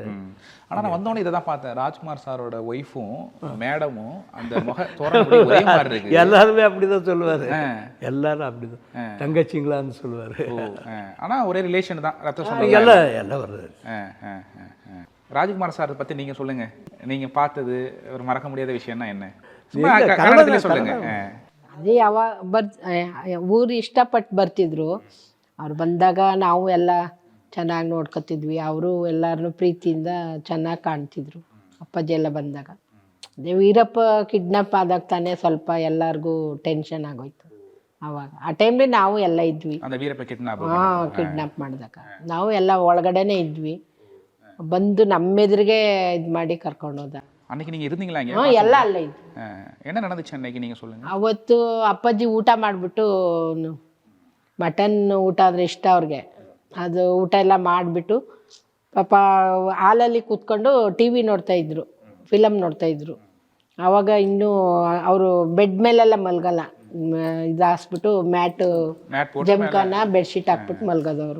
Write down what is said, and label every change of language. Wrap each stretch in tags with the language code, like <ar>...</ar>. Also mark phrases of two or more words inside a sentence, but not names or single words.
<ta>ஆனால் நான் வந்தோடனே இதை தான் பார்த்தேன், ராஜ்குமார் சாரோட ஒய்ஃபும் மேடமும் அந்த முக தோரணை ஒரே மாதிரி இருக்கு. எல்லாருமே அப்படிதான் சொல்லுவார், எல்லாரும் அப்படிதான் தங்கச்சிங்களான்னு சொல்லுவார். ஆனால் ஒரே ரிலேஷன் தான், ரத்த சொந்தம் எல்லாம் வருது. ராஜ்குமார் சார் பற்றி நீங்கள் சொல்லுங்க, நீங்கள் பார்த்தது ஒரு மறக்க முடியாத விஷயம்னா என்ன சொல்லுங்க.</ta> <kn>ಅದೇ ಊರು ಇಷ್ಟಪಟ್ಟು ಬರ್ತಿದ್ರು. ಅವ್ರು ಬಂದಾಗ ನಾವು ಎಲ್ಲ ಚೆನ್ನಾಗಿ ನೋಡ್ಕೊತಿದ್ವಿ. ಅವರು ಎಲ್ಲರನ್ನೂ ಪ್ರೀತಿಯಿಂದ ಚೆನ್ನಾಗಿ ಕಾಣ್ತಿದ್ರು ಅಪ್ಪಾಜಿ ಎಲ್ಲ ಬಂದಾಗ. ಅದೇ ವೀರಪ್ಪ ಕಿಡ್ನಾಪ್ ಆದಾಗ ತಾನೇ ಸ್ವಲ್ಪ ಎಲ್ಲರಿಗೂ ಟೆನ್ಷನ್ ಆಗೋಯ್ತು. ಆವಾಗ ಆ ಟೈಮ್ಲಿ ನಾವು ಎಲ್ಲ ಇದ್ವಿ. ಕಿಡ್ನಾಪ್ ಮಾಡಿದಾಗ ನಾವು ಎಲ್ಲ ಒಳಗಡೆನೇ ಇದ್ವಿ. ಬಂದು ನಮ್ಮೆದುರಿಗೆ ಇದು ಮಾಡಿ ಕರ್ಕೊಂಡು ಹೋದ.</kn> <ta>அன்னைக்கு நீங்க இருந்தீங்களா?</ta> <kn>ಎಲ್ಲ ಅಲ್ಲೇ ಇದ್ವಿ.</kn> <ta>என்ன நடந்துச்சு அன்னைக்கு நீங்க சொல்லுங்க.</ta> <kn>ಅವತ್ತು ಅಪ್ಪಾಜಿ ಊಟ ಮಾಡಿಬಿಟ್ಟು, ಮಟನ್ ಊಟ ಅಂದರೆ ಇಷ್ಟ ಅವ್ರಿಗೆ, ಅದು ಊಟ ಎಲ್ಲ ಮಾಡಿಬಿಟ್ಟು ಪಾಪ ಹಾಲಲ್ಲಿ ಕೂತ್ಕೊಂಡು ಟಿ ವಿ ನೋಡ್ತಾಯಿದ್ರು, ಫಿಲಮ್ ನೋಡ್ತಾಯಿದ್ರು. ಆವಾಗ ಇನ್ನೂ ಅವರು ಬೆಡ್ ಮೇಲೆಲ್ಲ ಮಲ್ಗಲ್ಲ, ಇದು ಹಾಸ್ಬಿಟ್ಟು ಮ್ಯಾಟು ಜಮ್ಖಾನ ಬೆಡ್ಶೀಟ್ ಹಾಕ್ಬಿಟ್ಟು ಮಲ್ಗೋದವರು.</kn>